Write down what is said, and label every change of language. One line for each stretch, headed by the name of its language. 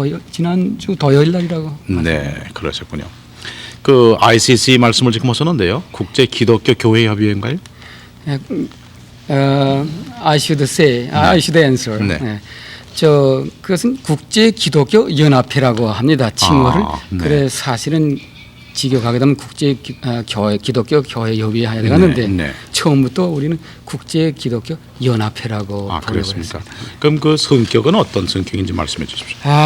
Korean: 지난주 토요일 날이라고. 네, 그러셨군요. 그 ICC 말씀을 지금 하셨는데요. 국제 기독교 교회 협의회인가요?
English: I should say, I should answer.
Korean: 네. 그것은 국제 기독교 연합회라고 합니다. 칭호를. 네. 그래 사실은 직역하게 되면 국제 기독교 교회 협의회 해야 되는데 네. 처음부터 우리는 국제 기독교 연합회라고 번역을 그렇습니까? 했습니다. 그럼 그 성격은 어떤 성격인지 말씀해 주십시오.